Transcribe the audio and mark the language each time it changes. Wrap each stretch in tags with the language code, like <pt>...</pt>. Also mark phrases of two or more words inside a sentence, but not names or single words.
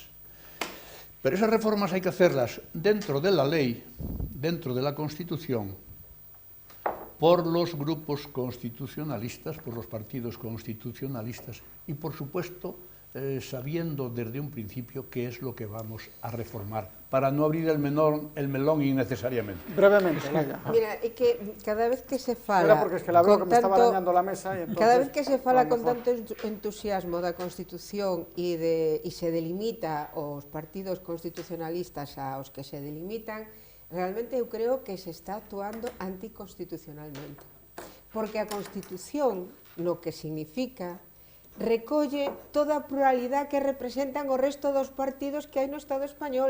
<es>Pero esas reformas hay que hacerlas dentro de la ley, dentro de la Constitución, por los grupos constitucionalistas, por los partidos constitucionalistas y, por supuesto, sabiendo desde un principio qué es lo que vamos a reformar, para no abrir el melón innecesariamente. Brevemente, Olaya.</es> <gl>Mira, é que cada vez que se fala...</gl> <es>porque es que la veo que me estaba dañando la mesa y entonces...</es> <gl>Cada vez que se fala con tanto entusiasmo da Constitución e se delimita os partidos constitucionalistas aos que se delimitan, realmente eu creo que se está actuando anticonstitucionalmente. Porque a Constitución,</gl> <es>lo que significa,</es> <gl>recolle toda a pluralidade que representan o resto dos partidos que hai no Estado español.</gl>